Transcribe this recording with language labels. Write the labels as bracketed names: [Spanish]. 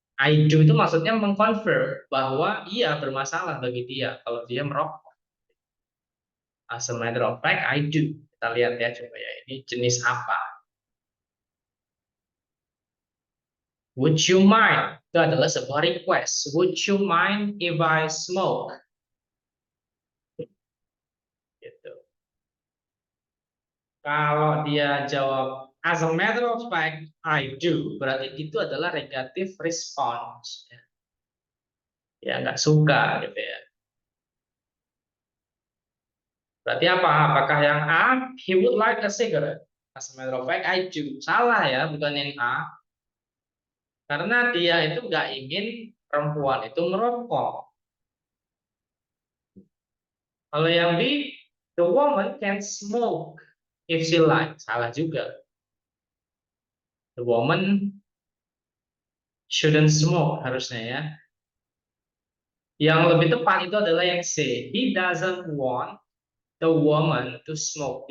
[Indonesian] I do itu maksudnya mengconfirm bahwa iya bermasalah bagi dia kalau dia merokok. [English] As a matter of fact, I do. [Indonesian] Kita lihat ya coba ya, ini jenis apa? [English] Would you mind? [Indonesian] Itu adalah sebuah request. [English] Would you mind if I smoke? [Indonesian] Gitu. Kalau dia jawab [English] as a matter of fact, I do, [Indonesian] berarti itu adalah negative response. Ya nggak suka gitu ya. Berarti apa? Apakah yang A, [English] he would like a cigarette? As a matter of fact, I do. [Indonesian] Salah ya, bukan yang A. Karena dia itu nggak ingin perempuan itu merokok. Kalau yang B, [English] the woman can smoke if she like. [Indonesian] Salah juga. [English] The woman shouldn't smoke [Indonesian] harusnya ya. Yang lebih tepat itu adalah yang C. [English] He doesn't want the woman to smoke.